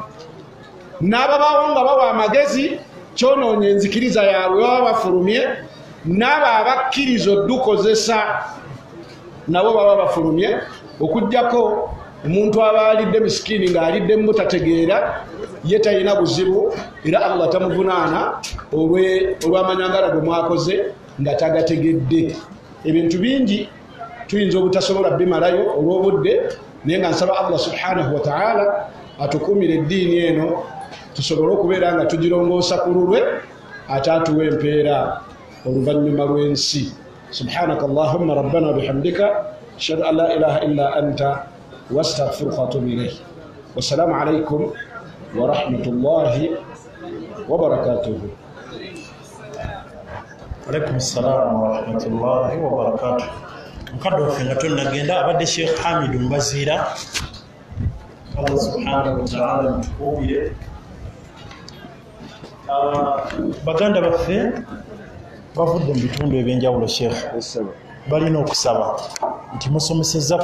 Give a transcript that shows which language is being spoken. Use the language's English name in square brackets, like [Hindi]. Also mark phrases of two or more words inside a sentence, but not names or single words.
[Ganda] N'ababaawo nga bawa amagezi kyonoonya enzikiriza yaabwe baba bafulumye n'abo abakkiriza oddukozesa nabo baba bafulumye okujjako omuntu aba alidde misikini ng'aliddemu butategeera ye talina buzibu era Allah tamuvunaana olw'amanyangala gwe mwakoze nga tagategedde. Ebintu bingi tuyinza obutasobola bimalayo olw'obudde, naye nga nsaba Allah [Arabic] سبحانه وتعالى [Ganda] atukumire eddiini eno tusobole okubeera nga tugirongoosa ku lulwe ate atuwa empeera oluvannyuma lw'ensi. [Arabic] سبحانك اللهم ربنا بحمدك أشهد أن لا إله إلا أنت وأستغفرك وأتوب إليك. والسلام عليكم ورحمة الله وبركاته. عليكم السلام ورحمة الله وبركاته. [Ganda] Mukadde waffe nga tonnagenda abadde Sheikh Hamid Mbazira. [Arabic] الله سبحانه وتعالى mutukuumire. [Ganda] Baganda baffe bavudde mu bitundu ebyenjawulo Sheikh balina okusaba nti musomesezza